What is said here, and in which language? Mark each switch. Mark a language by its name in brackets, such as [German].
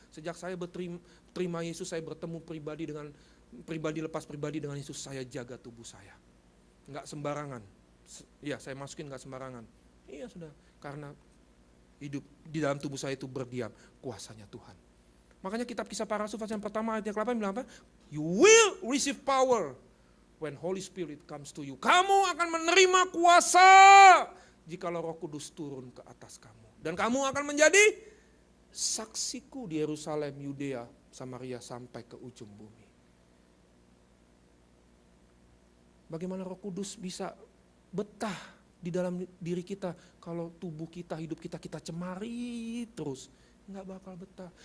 [Indonesian] Sejak saya terima Yesus, saya bertemu pribadi lepas pribadi dengan Yesus, saya jaga tubuh saya. Enggak sembarangan. Iya, saya masukin enggak sembarangan. Iya sudah, karena hidup di dalam tubuh saya itu berdiam kuasanya Tuhan. Makanya kitab Kisah Para Rasul pasal yang pertama ayat yang ke-8 bilang apa? [English] You will receive power when Holy Spirit comes to you. [Indonesian] Kamu akan menerima kuasa jikalau Roh Kudus turun ke atas kamu. Dan kamu akan menjadi saksiku di Yerusalem, Yudea, Samaria sampai ke ujung bumi. Bagaimana Roh Kudus bisa betah di dalam diri kita kalau tubuh kita, hidup kita cemari terus? Nggak bakal betah.